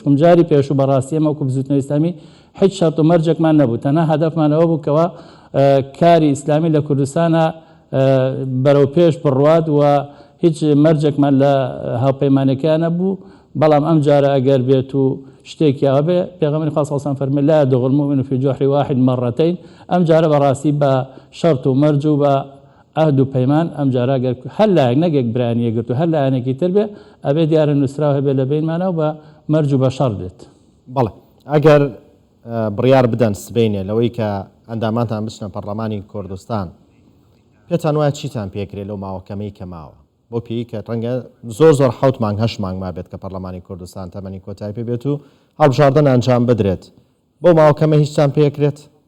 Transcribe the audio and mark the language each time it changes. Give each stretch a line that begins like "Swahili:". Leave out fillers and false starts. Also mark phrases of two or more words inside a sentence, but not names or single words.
Central Kurdish: چکم جاری پێش و بەڕاستی ئەمە وەکو بزوتنەوەی ئیسلامی هیچ شەرت و مەرجێکمان نەبوو، تەنها هەدەفمان ئەوە بوو کەوە کاری ئیسلامی لە کوردستانە بەرەو پێش بڕوات و هیچ مەرجێکمان لە هاوپەیمانەکەیان نەبوو. بەڵام ئەم جارە ئەگەر بێت و شتێکی ئەوە بێ پێغەمبەری خوا
Arabic: صلی الله علیه و سلم
Central Kurdish: فەرمی
Arabic: لا يدخل المؤمن في جحر واحد مرتين.
Central Kurdish: ئەم جارە بەڕاستی بە شەرت و مەرج و بە ئەهد و پەیمان ئەم جارە ئەگەر هەر لایەک نەگێک برانی یەکگرتو هەر لایەنێکی تر بێ ئەبێ دیارە نووسراو هەبێ لە بینمانە و بە مەرج و بە شەڕ بێت. بەڵێ ئەگەر بڕیار بدەن سبەینێ لەوەی کە ئەندامانتان بچنە پەرلەمانی کوردستان، پێتان وایە چیتان پێکرێت لەو ماوەکەمەی کە ماوە بۆ پێی کە ڕەنگە زۆر 7 مانگ 8 مانگ ما بێت کە پەرلەمانی کوردستان تەمەنی کۆتایی پێ بێت و هەڵبژاردن ئەنجام بدرێت، بۆ ماوەکەمە هیچتان پێکرێت؟